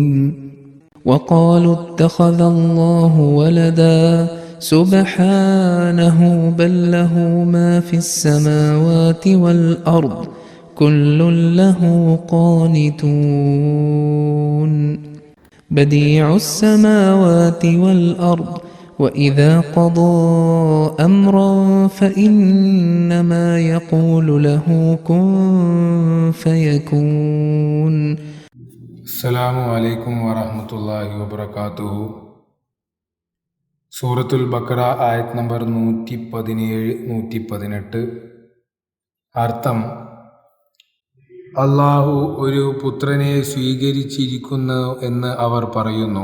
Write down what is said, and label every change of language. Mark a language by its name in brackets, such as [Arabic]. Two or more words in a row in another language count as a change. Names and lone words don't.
[Arabic] وقالوا اتخذ الله ولدا سبحانه بل له ما في السماوات والأرض كل له قانتون بديع السماوات والأرض وإذا قضى أمرا فإنما يقول له كن فيكون. السلام عليكم ورحمة الله وبركاته. [Malayalam] സൂറത്തുൽ ബഖറ ആയത് നമ്പർ 117-118. അർത്ഥം: അള്ളാഹു ഒരു പുത്രനെ സ്വീകരിച്ചിരിക്കുന്നു എന്ന് അവർ പറയുന്നു.